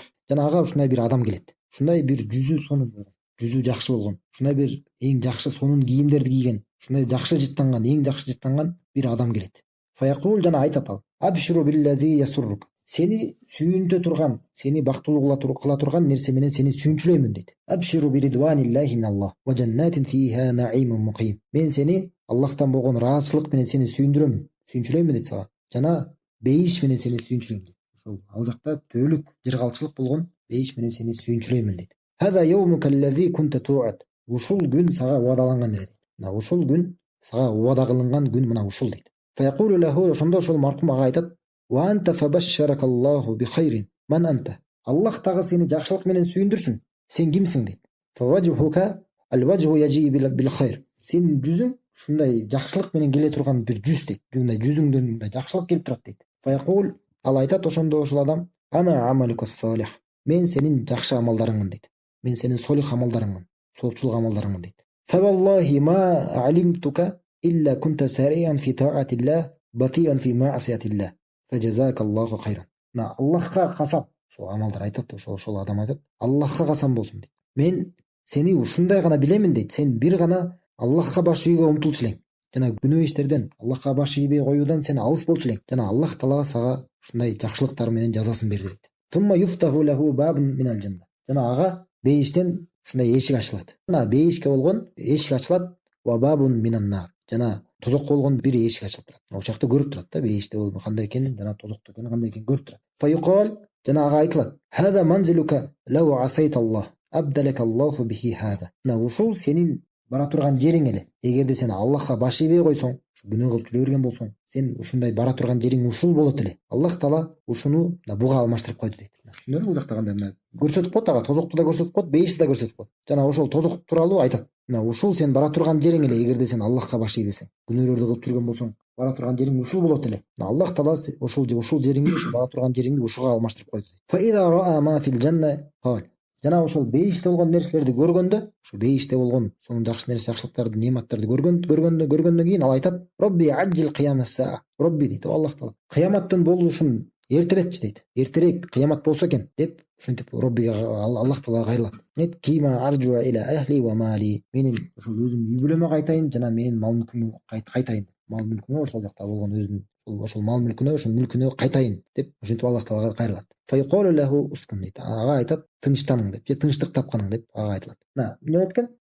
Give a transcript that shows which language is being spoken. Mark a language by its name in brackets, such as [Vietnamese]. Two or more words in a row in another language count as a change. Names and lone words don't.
[Kyrgyz] Жана ага ушундай бир адам келет. Ушундай бир жүзү сонун болгон, жүзү жакшы болгон, ушундай бир эң жакшы сонун кийимдерди кийген, ушундай жакшы жыттанган, эң жакшы жыттанган бир адам келет. Фаякул жана айтат ал. [Arabic] أبشر بالذي يسرك. [Kyrgyz] Сени сүйүнтө турган, сени бактылуу кыла турган нерсе менен сени сүйүнчүлөймүн дейт. [Arabic] أبشر برضوان من الله وجنات فيها نعيم مقيم. [Kyrgyz] Мен сени Аллахтан болгон ыраазычылык менен сени сүйүнчүлөймүн дейт сага. Жана бейиш менен сени сүйүнчүлөймүн дейт. Ошол ал жакта төөлүк жыргалчылык болгон бейиш менен сени сүйүнчүлөймүн дейт. [Arabic] هذا يومك الذي كنت توعد. [Kyrgyz] Ушул күн сага убадаланган дейт. Ушул күн сага убада кылынган күн мына ушул дейт. [Arabic] فيقول له, [Kyrgyz] ошондо ошол маркум ага айтат: [Arabic] "وأنت فبشرك الله بخير. من أنت?" [Kyrgyz] Аллах тагы сени жакшылык менен сүйүндүрсүн. Сен кимсиң дейт. [Arabic] فوجهك الوجه يجيء بالخير. [Kyrgyz] Сенин жүзүң ушундай жакшылык менен келе турган бир жүз дейт. Мындай жүзүңдөн мындай жакшылык келип турат дейт. Фаякул, ал айтат ошондо ошол адам: [Arabic] "أنا عملك الصالح." [Kyrgyz] Мен сенин жакшы амалдарыңмын дейт. Мен сенин солих амалдарыңмын, соопчулук амалдарыңмын дейт. [Arabic] فوالله ما علمتك إلا كنت سريعا في طاعة الله بطيئا في معصية الله. فجزاك الله خيرا. [Kyrgyz] Аллахка касам, ошол амалдар айтат, ошол адам айтат: "Аллахка касам болсун" дейт. Мен сени ушундай гана билемин дейт. Сен бир гана Аллахка баш ийүүгө умтулчу элең. Жана күнөө иштерден, Аллахка баш ийбей коюудан сен алыс болчу элең. Жана Аллах Таала сага ушундай жакшылыктар менен жазасын берди дейт. [Arabic] ثم يفتح له باب من الجنة. [Kyrgyz] Жана ага бейиштен ушундай эшик ачылат. Мына бейишке болгон эшик ачылат. [Arabic] وباب من النار. [Kyrgyz] Жана тозокко болгон бир эшик ачылып турат. Ошол жакта көрүп турат да, бейиште кандай экенин, жана тозокто кандай экенин көрүп турат. Фаюкал, жана ага айтылат: [Arabic] "هذا منزلك لو عصيت الله أبدلك الله به هذا." [Kyrgyz] Ушул сенин бара турган жериң эле. Эгерде сен Аллахка баш ийбей койсоң, күнөө кылып жүрө берген болсоң, сен ушундай бара турган жериң ушул болот эле. Аллах Таала ушуну буга алмаштырып койду дейт. Түшүндүңөрбү? Бул жакта кандай көрсөтүп коет, ага тозокту да көрсөтүп коет, бейишти да көрсөтүп коет. Жана ошол тозок тууралуу айтат. Ушул сен бара турган жериң эле, эгерде сен Аллахка баш ийбесең, күнөөлөрдү кылып жүргөн болсоң, бара турган жериң ушул болот эле. Аллах Таала ушул жериңди, ушу бара турган жериңди ушуга алмаштырып койду. [Arabic] فإذا رأى ما في الجنة قال. [Kyrgyz] Жана ошол бейиште болгон нерселерди көргөндө, ошо бейиште болгон сонун жакшы нерсе, жакшылыктарды, нематтарды көргөндөн кийин ал айтат: [Arabic] "رب عجل قيام الساعة." [Kyrgyz] Робби дейт, Аллах Таала, кыяматтын болушун эртеретчи дейт. Эртерээк кыямат болсо экен деп ушинтип Роббиге Аллах Таала кайрылат. [Arabic] كي أرجع إلى أهلي ومالي. [Kyrgyz] Менин ошол өзүмдүн үй бүлөмө кайтайын, жана менин мал мүлкүмө кайтайын. Мал мүлкүмө, ошол жакта болгон өзүнүн ошол мал мүлкүнө, ошол мүлкүнө кайтайын деп ушинтип Аллах Таалага кайрылат. [Arabic] فيقول له اسكن [Kyrgyz] дейт. Ага айтат: "Тынчтаның" деп, же тынчтык тапканың деп ага айтылат. Эмне болот экен?